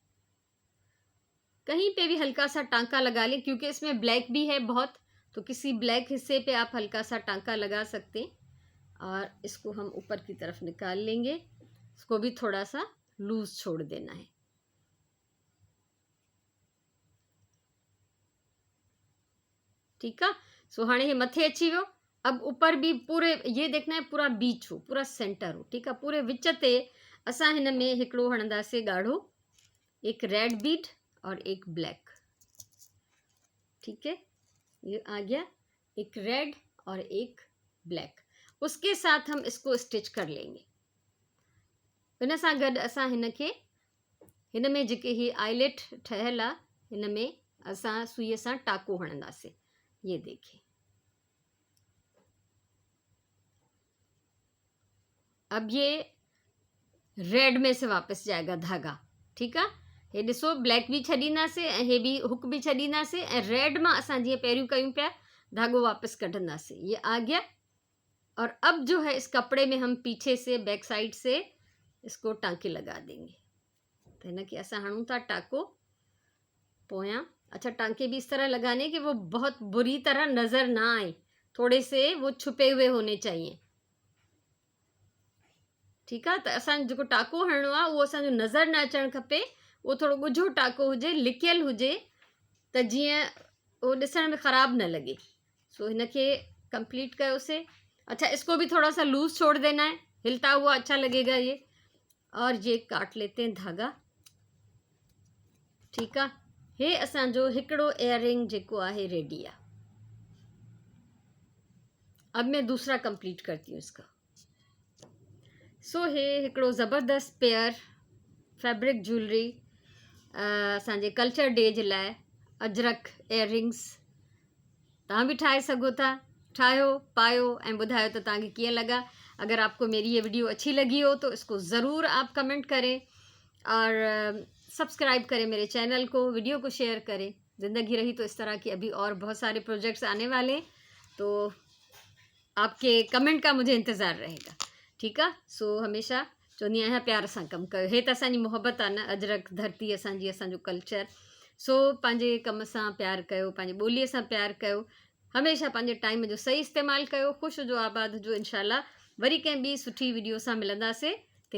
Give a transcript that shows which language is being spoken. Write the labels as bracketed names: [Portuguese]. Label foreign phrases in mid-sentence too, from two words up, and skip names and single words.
[Hindi] कहीं पे भी हल्का सा टांका लगा लें, क्योंकि इसमें ब्लैक भी है बहुत, तो किसी ब्लैक हिस्से पे आप हल्का सा टांका लगा सकते हैं और इसको हम ऊपर की तरफ निकाल लेंगे। इसको भी थोड़ा सा लूज छोड़ देना है। ठीक है। [Sindhi] सो हाणे ये मथे अची वियो। [Hindi] अब ऊपर भी पूरे ये देखना है पूरा बीच हो, पूरा सेंटर हो। ठीक है। [Sindhi] पूरे विच ते असां हिन में हिकिड़ो हणंदासीं ॻाढ़ो, [Hindi] एक [English] red bead [Hindi] और एक ब्लैक। ठीक है, ये आ गया, एक रेड और एक ब्लैक। उसके साथ हम इसको स्टिच कर लेंगे। [Sindhi] हिन सां गॾु असां हिन खे, हिन में जेके ही आईलेट ठहियल आहे, हिन में असां सुईअ सां टाको हणंदासीं। [Hindi] ये देखिए, अब ये रेड में से वापस जाएगा धागा। ठीक है। [Sindhi] हे ॾिसो, ब्लैक भी छॾींदासीं ऐं हे भी हुक भी छॾींदासीं ऐं रेड मां असां जीअं पहिरियों कयूं पिया, धागो वापस कढंदासीं। [Hindi] ये आ गया। और अब जो है इस कपड़े में हम पीछे से [English] back side [Hindi] से इसको टाँके लगा देंगे। [Sindhi] तो हिन खे असां हणूं था टाको पोयां। [Hindi] अच्छा, टाँके भी इस तरह लगाने कि वो बहुत बुरी तरह नज़र ना आए, थोड़े से वो छुपे हुए होने चाहिए। ठीक है। [Sindhi] तो असां जो टाको हणणो आहे उहो असांजो नज़र न अचणु खपे। वो थोड़ो ॻुझो टाको हुजे, लिकियल हुजे, त जीअं वो ॾिसण में ख़राब न लगे। सो हिन खे कंप्लीट कयोसीं। [Hindi] अच्छा, इसको भी थोड़ा सा लूज छोड़ देना है, हिलता हुआ अच्छा लगेगा ये। और ये काट लेते हैं धागा। ठीक है। [Sindhi] हे असांजो हिकिड़ो इयररिंग जेको आहे रेडी आहे। [Hindi] अब मैं दूसरा कंप्लीट करती हूँ इसका। [Sindhi] सो हे हिकिड़ो ज़बरदस्त [English] pair fabric jewelry [Sindhi] असांजे [English] culture day [Sindhi] जे लाइ अजरक इयररिंग्स तव्हां भी ठाहे सघो था। ठाहियो, पायो ऐं ॿुधायो त तव्हांखे कीअं लगा। [Hindi] अगर आपको मेरी ये वीडियो अच्छी लगी हो तो इसको ज़रूर आप कमेंट करें और सब्सक्राइब करें मेरे चैनल को, वीडियो को शेयर करें। ज़िंदगी रही तो इस तरह की अभी और बहुत सारे प्रोजेक्ट्स आने वाले, तो आपके कमेंट का मुझे इंतज़ार रहेगा। ठीक है। [Sindhi] सो हमेशा चवंदी आहियां प्यार सां कमु कयो। हे त असांजी मोहब्बत आहे न, अजरक धरती असांजी, असांजो कल्चर। सो पंहिंजे कम सां प्यार कयो, पंहिंजी ॿोलीअ सां प्यार कयो, हमेशा पंहिंजे टाइम जो सही इस्तेमालु कयो। ख़ुशि हुजो, आबाद हुजो। इंशाल्लाह वरी कंहिं ॿी सुठी वीडियो सां मिलंदासीं।